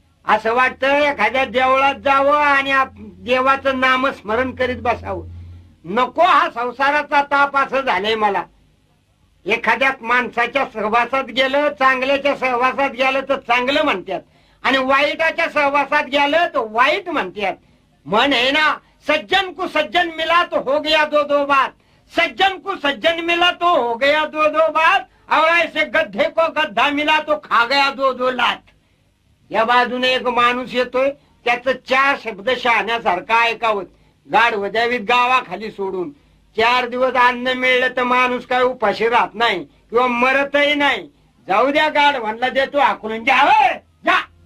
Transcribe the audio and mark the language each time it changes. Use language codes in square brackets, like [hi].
[mr] असं वाटतं एखाद्या देवळात जावं आणि देवाचं नामस्मरण करीत बसावं. नको हा संसाराचा ताप असं झालंय मला. एखाद्या माणसाच्या सहवासात गेलं, चांगल्याच्या सहवासात गेलं तर चांगलं म्हणतात, आणि वाईटाच्या सहवासात गेलं तर वाईट म्हणतात. म्हण आहे ना, [hi] सज्जन को सज्जन मिला तो हो गया दो दो बात, सज्जन को सज्जन मिला तो हो गया दो दो बात, और ऐसे गड्ढे को गड्ढा मिला तो खा गया दो दो लात. [mr] या बाजूने एक माणूस येतोय, त्याचं 4 शब्द शहाण्यासारखं ऐकावत. गाढवं द्यावीत गावाखाली सोडून. 4 दिवस अन्न मिळलं तर माणूस काय उपाशी राहत नाही किंवा मरतही नाही. जाऊ द्या गाढवांना देतो हाकलून. जावं जा.